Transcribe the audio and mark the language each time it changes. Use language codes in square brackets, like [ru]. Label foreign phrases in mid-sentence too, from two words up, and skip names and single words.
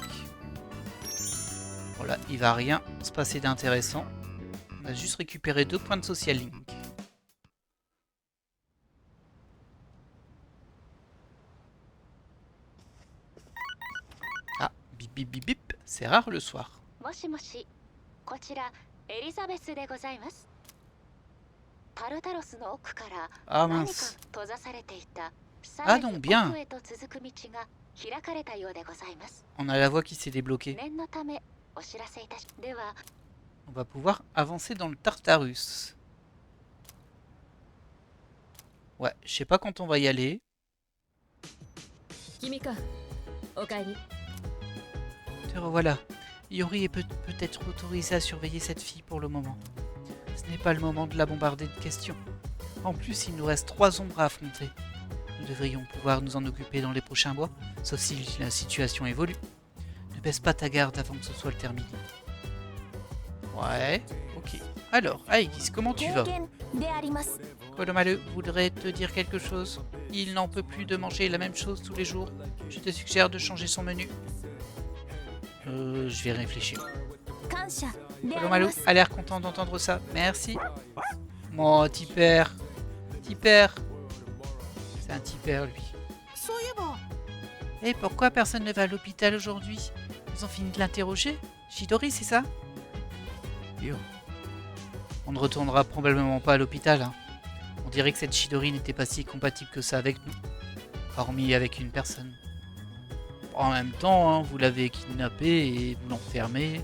[fr] Voilà, il va rien se passer d'intéressant. On va juste récupérer 2 points de [en] social link. [fr] Ah, bip bip bip bip, c'est rare le soir. [ja] もしもし、こちらエリザベスでございます。タルタロスの奥から Ah 何か [fr] mince. [ja] 閉ざされていた [fr] Ah donc bien. [ja] 奥へと続く道が開かれたようでございます。 [fr] On a la voie qui s'est débloquée. [ja] 念のためお知らせいたし、では [fr] On va pouvoir avancer dans le Tartarus. Ouais, je sais pas quand on va y aller. [ja] 君か。おかえり。 [fr] Te revoilà. Yori est peut-être autorisé à surveiller cette fille pour le moment. Ce n'est pas le moment de la bombarder de questions. En plus, il nous reste 3 ombres à affronter. Nous devrions pouvoir nous en occuper dans les prochains mois, sauf si la situation évolue. Ne baisse pas ta garde avant que ce soit le terminé. Ouais, ok. Alors, Aegis, comment tu vas? [ja] であります。 [fr] Kolomaru voudrait te dire quelque chose. Il n'en peut plus de manger la même chose tous les jours. Je te suggère de changer son menu. Je vais réfléchir. [ja] 感謝であり [fr] Kolomaru [ja] ます。 [fr] a l'air content d'entendre ça. Merci. Mon petit père. Petit père. C'est un petit père, lui. [ja] そういえば [fr] Et pourquoi personne ne va à l'hôpital aujourd'hui? Ils ont fini de l'interroger? Chidori, c'est ça? Yo. On ne retournera probablement pas à l'hôpital. Hein. On dirait que cette Chidori n'était pas si compatible que ça avec nous. Hormis avec une personne. En même temps, hein, vous l'avez kidnappé et vous l'enfermez.